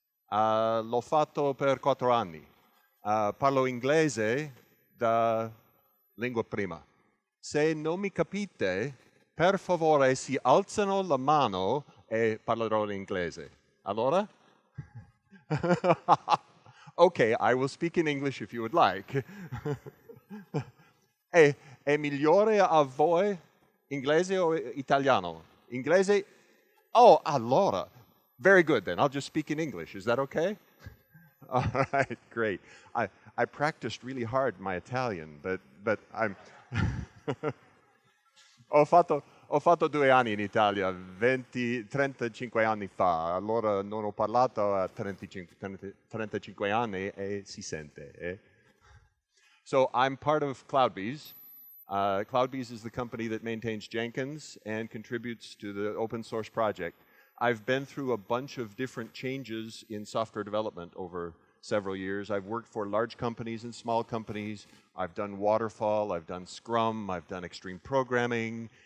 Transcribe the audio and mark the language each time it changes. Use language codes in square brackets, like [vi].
[it] L'ho fatto per 4 anni. Parlo inglese da lingua prima. Se non mi capite, per favore si alzano la mano e parlerò in inglese. Allora? [en] Okay, I will speak in English if you would like. [it] È migliore a voi inglese o italiano? Inglese? Oh, allora. [en] Very good then. I'll just speak in English. Is that okay? All right, great. I practiced really hard my Italian, but I'm... [it] Ho fatto 2 anni in Italia, 35 anni fa, allora non ho parlato a 35 anni e si sente. [en] So I'm part of CloudBees. CloudBees is the company that maintains Jenkins and contributes to the open source project. I've been through a bunch of different changes in software development over several years. I've worked for large companies and small companies. I've done waterfall, I've done Scrum, I've done extreme programming.